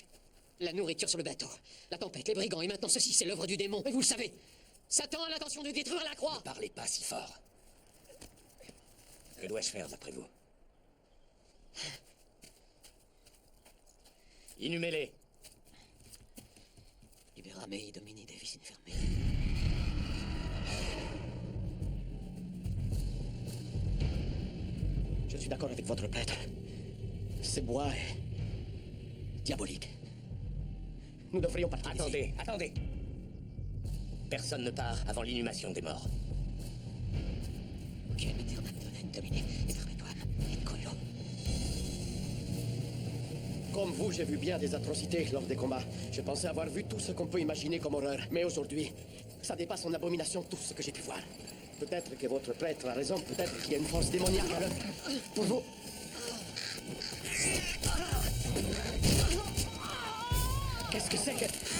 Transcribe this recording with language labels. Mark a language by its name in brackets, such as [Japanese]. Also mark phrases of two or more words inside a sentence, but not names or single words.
[French] La nourriture sur le bateau, la tempête, les brigands, et maintenant ceci, c'est l'œuvre du démon. Et vous le savez, Satan a l'intention de détruire la croix. Ne parlez pas si fort. Que dois-je faire d'après vous? Inhumez-les. [Latin] Libera mei domini devis infermi. [French] Je suis d'accord avec votre prêtre. Ce bois est diabolique. Nous devrions partir d'ici. Attendez, attendez. Personne ne part avant l'inhumation des morts. [Latin] Ok, aeternam domini et perpetuam in coelo. [French] Comme vous, j'ai vu bien des atrocités lors des combats. Je pensais avoir vu tout ce qu'on peut imaginer comme horreur. Mais aujourd'hui, ça dépasse en abomination tout ce que j'ai pu voir. Peut-être que votre prêtre a raison, peut-être qu'il y a une force démoniaque à l'œuvre. Pour vous... Qu'est-ce que c'est que...